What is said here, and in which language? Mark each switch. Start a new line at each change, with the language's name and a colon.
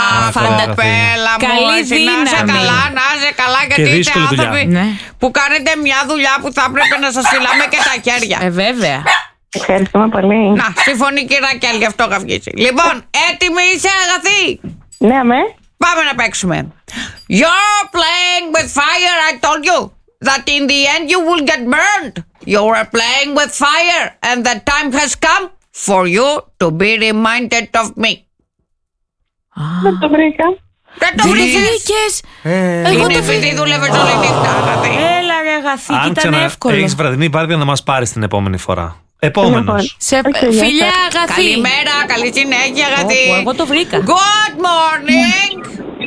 Greek: Φαντεπέλα μου. Καλή δύναμη. Καλά, να είσαι καλά, γιατί είστε άνθρωποι που κάνετε μια δουλειά που θα έπρεπε να σας φιλάμε και τα χέρια. Βέβαια. Ευχαριστούμε πολύ. Να, συμφωνεί η κυρία Κέλλη, γι' αυτό είχα βγει. Λοιπόν, έτοιμη είσαι, Αγαθή? Ναι, αμέ. Πάμε να παίξουμε.
English: You're playing with fire, I told you. That in the end you will get burned. You are playing with fire and the time has come for you to be reminded of me.
Greek: Δεν το βρήκα. Δεν το βρήκες. Είναι επειδή δούλευες όλη νύχτα. Έλα ρε Αγαθή, ήταν εύκολο. Έχεις βραδινή βάρδια να μας πάρεις την επόμενη φορά. Επόμενος. Φιλιά Αγαθή. Καλημέρα, καλή συνέχεια Αγαθή. Εγώ το βρήκα.
English: Good morning.